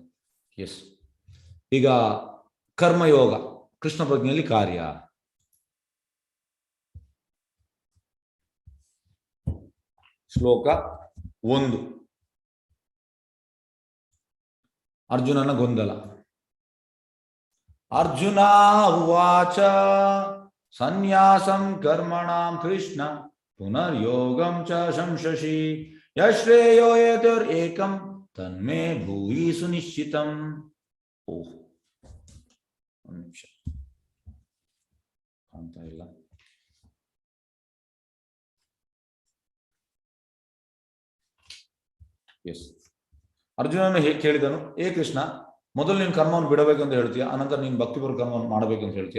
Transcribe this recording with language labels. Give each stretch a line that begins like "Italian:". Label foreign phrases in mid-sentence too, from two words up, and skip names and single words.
Kannada: ಎಸ್, ಈಗ ಕರ್ಮಯೋಗ ಕೃಷ್ಣ ಪ್ರಜ್ಞೆಯಲ್ಲಿ ಕಾರ್ಯ. ಶ್ಲೋಕ 1. ಅರ್ಜುನನ ಗೊಂದಲ.
Sanskrit: ಅರ್ಜುನ ಉವಾಚ ಸನ್ಯಾಸಂ ಕರ್ಮಣಾಂ ಕೃಷ್ಣ ಪುನರ್ಯೋಗಂ ಚ ಸಂಶಸಿ ಯಶ್ರೇಯೋ ಯತುರೇಕಂ ತನ್ಮೇ ಭೂಯಿ ಸುನಿಶ್ಚಿತಂ.
Kannada: ಓಹ್, ಒಂದು ನಿಮಿಷ ಕಾಣ್ತಾ ಇಲ್ಲ. ಎಸ್, ಅರ್ಜುನನು ಕೇಳಿದನು, ಏ ಕೃಷ್ಣ, ಮೊದಲು ನೀನು ಕರ್ಮವನ್ನು ಬಿಡಬೇಕು ಅಂತ ಹೇಳ್ತೀಯ, ಅನಂತರ ನೀನು ಭಕ್ತಿಪೂರ್ವ ಕರ್ಮವನ್ನು ಮಾಡಬೇಕು ಅಂತ ಹೇಳ್ತೀಯ.